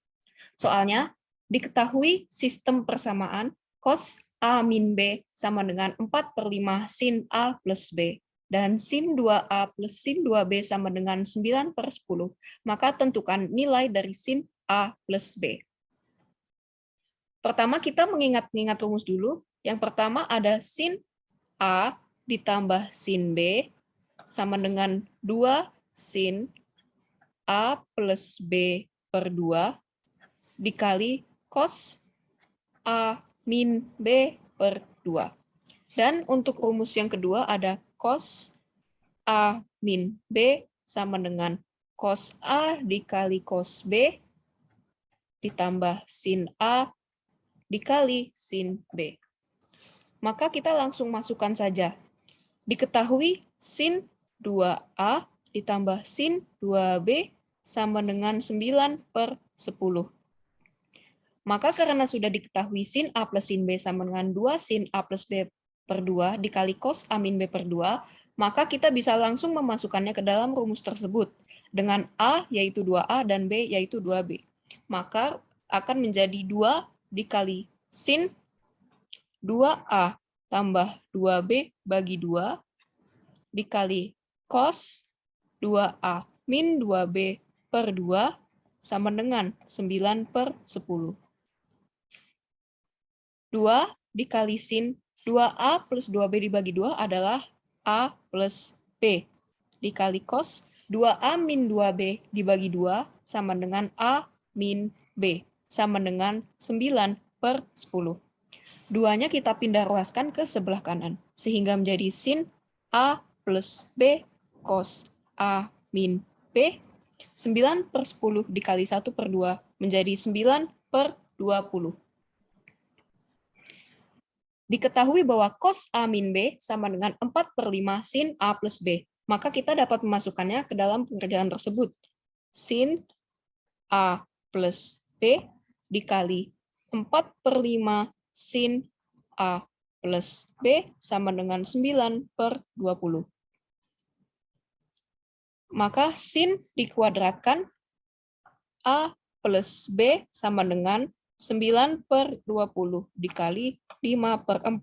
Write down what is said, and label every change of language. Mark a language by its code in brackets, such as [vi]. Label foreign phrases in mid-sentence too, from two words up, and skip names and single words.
[id] Soalnya, diketahui sistem persamaan cos A min B sama dengan 4/5 sin A plus B, dan sin 2A plus sin 2B sama dengan 9/10, maka tentukan nilai dari sin A plus B. Pertama kita mengingat-ingat rumus dulu. Yang pertama ada sin A ditambah sin B sama dengan 2 sin A plus B per 2 dikali cos A min B per 2. Dan untuk rumus yang kedua ada cos A min B sama dengan cos A dikali cos B ditambah sin A dikali sin B. Maka kita langsung masukkan saja. Diketahui sin 2A ditambah sin 2B sama dengan 9/10. Maka karena sudah diketahui sin A plus sin B sama dengan 2 sin A plus B per 2 dikali cos A min B per 2, maka kita bisa langsung memasukkannya ke dalam rumus tersebut. Dengan A yaitu 2A dan B yaitu 2B. Maka akan menjadi 2 dikali sin 2A tambah 2B bagi 2 dikali cos 2A min 2B per 2 sama dengan 9 per 10. 2 dikali sin 2A plus 2B dibagi 2 adalah A plus B. Dikali cos 2A min 2B dibagi 2 sama dengan A min B. Sama dengan 9 per 10. Duanya kita pindah ruaskan ke sebelah kanan. Sehingga menjadi sin A plus B cos A min B. 9 per 10 dikali 1 per 2 menjadi 9 per 20. Diketahui bahwa cos A min B sama dengan 4 per 5 sin A plus B. Maka kita dapat memasukkannya ke dalam pengerjaan tersebut. Sin A plus B dikali 4 per 5 sin A plus B sama dengan 9 per 20. Maka sin dikuadratkan A plus B sama dengan 9 per 20 dikali 5 per 4.